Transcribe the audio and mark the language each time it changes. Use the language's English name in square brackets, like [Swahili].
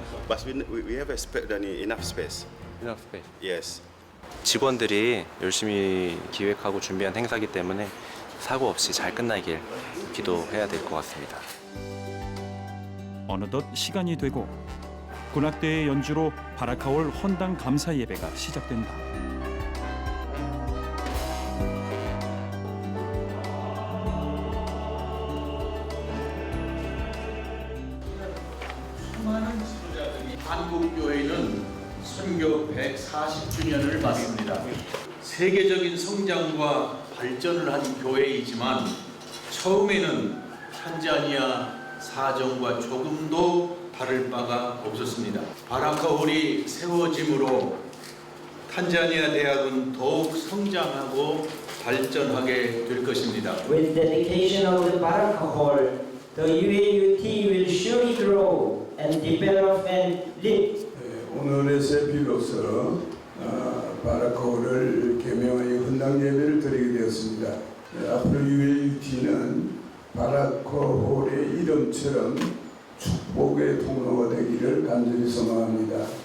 [English] But we have enough space. Enough space. Yes. [Korean] 직원들이 열심히 기획하고 준비한 행사이기 때문에 사고 없이 잘 끝나길 기도해야 될 것 같습니다. 어느덧 시간이 되고 군악대의 연주로 바라카홀 헌당 감사 예배가 시작된다. 한국교회는 선교 140주년을 맞습니다. 세계적인 성장과 발전을 한 교회이지만 처음에는 탄자니아 사정과 조금도 다를 바가 없었습니다. 바라카홀이 세워짐으로 탄자니아 대학은 더욱 성장하고 발전하게 될 것입니다. [English] With dedication of the Baraka Hall, the UAUT will surely grow and develop and live. [Korean] 오늘의 새비로서 바라카홀을 개명하여 헌당 예배를 드리게 되었습니다. 앞으로 UAUT는 바라카홀의 이름처럼 축복의 통로가 되기를 간절히 소망합니다.